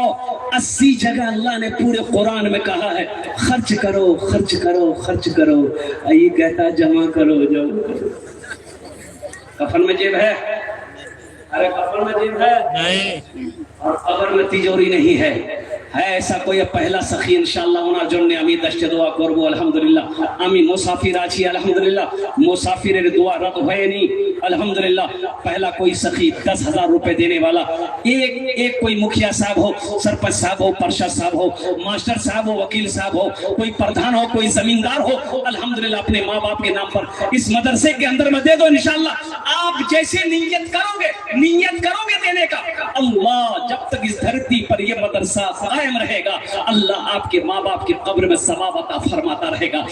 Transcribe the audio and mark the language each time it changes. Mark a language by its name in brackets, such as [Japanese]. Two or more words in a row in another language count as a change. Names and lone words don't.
[Urdu] 80 جگہ اللہ نے پورے قرآن میں کہا ہے خرچ کرو, خرچ کرو, خرچ کرو. یہ کہتا جمع کرو, جمع کرو. کفن میں جیب ہے, ارے کفن میں جیب ہے نہیں, اور قبر میں تجوری نہیں ہے. ہے ایسا کوئی پہلا سخی انشاءاللہ [Bangla] ওনার জন্য আমি 10 দোয়া করব. আলহামদুলিল্লাহ আমি মুসাফির আছি, আলহামদুলিল্লাহ মুসাফিরের দোয়া রদ হয়নি الحمدللہ. [Urdu] پہلا کوئی سخی 10,000 روپے دینے والا, ایک کوئی مکھیا صاحب ہو, سرپنچ صاحب ہو, پرشا صاحب ہو, ماسٹر صاحب ہو, وکیل صاحب ہو, کوئی پردھان ہو, کوئی زمیندار ہو, الحمدللہ اپنے ماں باپ کے نام پر اس مدرسے کے اندر میں دے دو. انشاءاللہ آپ جیسے نیت کرو گے دینے کا, اللہ جب تک اس دھرتی پر یہ مدرسہ قائم رہے گا اللہ آپ کے ماں باپ کی قبر میں ثواب عطا فرماتا رہے گا.